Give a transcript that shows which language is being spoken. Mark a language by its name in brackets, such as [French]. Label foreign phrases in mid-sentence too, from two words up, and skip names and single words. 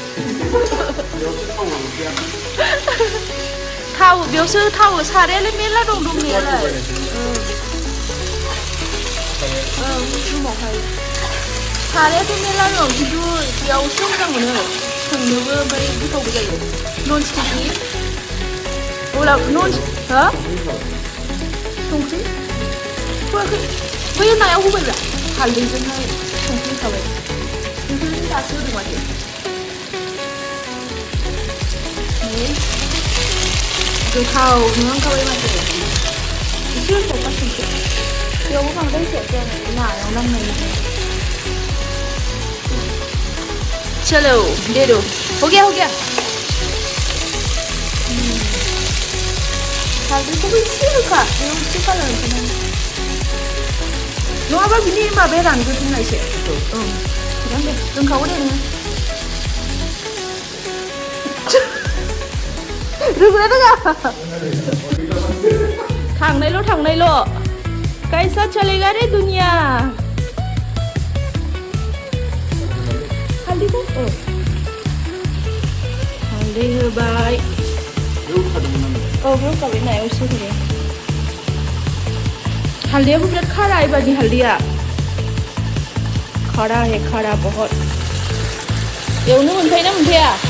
[Bodo] थाव बेयावसो थाव सारायालाय मेरला दं दंनायालाय रुमावहाय सारायाथ' मेरला दं खिन्थु बेयावसो मोजां मोनो संनोबो ओमफ्राय गोथावबो जायो नन स्टिकनि अब्ला नन हो संख्रि होआखै बै नायाव होबायब्रा हालदैजोंहाय संख्रि होखाबाय संख्रि दासो होदों माथो गोथाव नुहांखाबाय माथो एसे होबावबा संख्रि बेयावबो बांद्राय होखायाखै आङो नायाव नांनाय [Hindi] चलो दे दो हो गया [Bodo] हालदैखौबो एसे होखा बेयाव एसे कालार ओंखारनाय नङाबा बिनि माबाया रानगोन एसे थिगानो दे दोनखावो दे नोङो रोंगोना रोङा थांनायल' [Hindi] कैसा चलेगा रे दुनिया [Bodo] हालदैखौ हालदै होबाय होखाबाय नायाव एसे होबाय हालदैयाबो बिराद खारा एबारनि हालदैया [Hindi] खारा है खारा बहुत [Bodo] एवनो मोनखायो ना मोनखाया